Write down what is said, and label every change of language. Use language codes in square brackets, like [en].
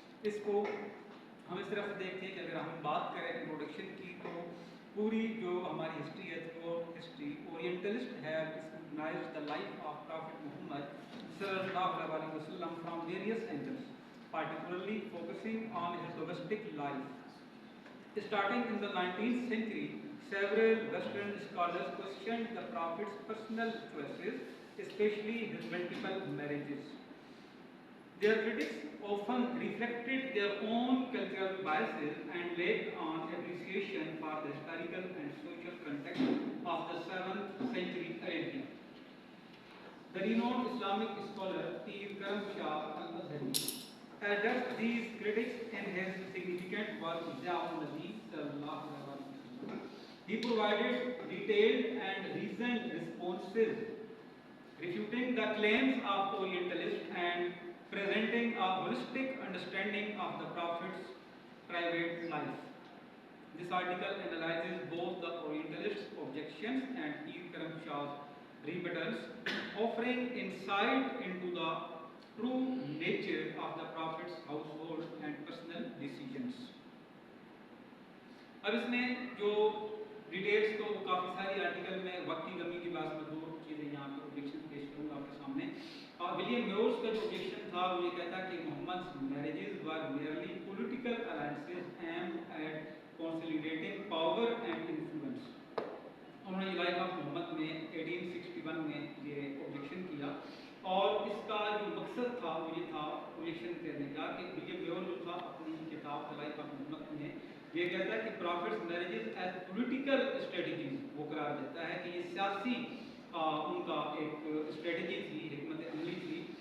[ur] اس کو ہم اس طرح سے دیکھتے ہیں کہ اگر ہم بات کریں انٹروڈکشن کی تو پوری جو ہماری ہسٹری ہے وہ ہسٹری اورینٹلسٹ ہے [en] Scrutinized the life of prophet Muhammad صلی اللہ علیہ وسلم from various angles, particularly focusing on his domestic life. Starting in the 19th century, several Western scholars questioned the Prophet's personal choices, especially his multiple marriages. Their critics often reflected their own cultural biases and lacked on appreciation for the historical and social context of the 7th century Arabia. The renowned Islamic scholar Pir Karam Shah al-Azhari addressed these critics in his significant work Zia un-Nabi صلی اللہ علیہ وسلم. He provided detailed and reasoned responses refuting the claims of Orientalists and presenting a holistic understanding of the Prophet's private life. This article analyzes both the Orientalists' objections and Pir Karam Shah's rebuttals, offering insight into the true nature of the Prophet's household and personal decisions. [ur] اب اس میں جو details تو کافی ساری article میں وقت کی کمی کی بات میں دو چیزیں یہاں پہ اوبجیکشن پیش کروں گا آپ کے سامنے. ولیم میورز کا جو اوبجیکشن تھا وہ یہ کہتا کہ [en] Muhammad's marriages were merely political alliances aimed at consolidating power and influence. [ur] انہوں نے لائف آف محمد میں 1861 میں یہ اوبجیکشن کیا, اور اس کا جو مقصد تھا وہ یہ تھا اوبجیکشن کرنے کا کہ ولیم میور جو تھا اپنی کتاب لائف آف محمد میں یہ کہتا ہے کہ [en] prophet's marriages as political strategies [ur] وہ قرار دیتا ہے کہ یہ سیاسی ان کا ایک اسٹریٹجی تھی, حکمت عملی تھی.